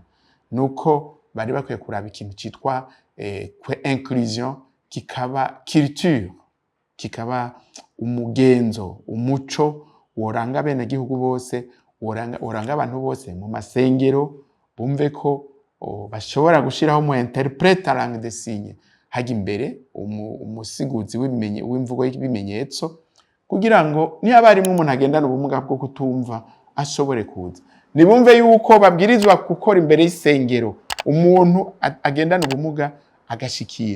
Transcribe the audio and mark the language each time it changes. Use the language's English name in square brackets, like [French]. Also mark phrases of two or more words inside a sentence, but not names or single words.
[Rundi] Nuko bari bakwiye kuraba ikintu citwa inclusion, kikaba culture, kikaba umugenzo, umuco woranga bene gihugu bose, woranga abantu bose mu masengero, bumve ko bashobora gushiraho mu [French] interprète langue des signes [Rundi] haja imbere umusiguzi w'imvugo y'ibimenyetso, kugira ngo niba barimo umuntu agendana ubumuga bwo kutumva ashobore kuza. Nibumve yuko babwirizwa gukora imbere y'isengero umuntu agendana ubumuga agashikira.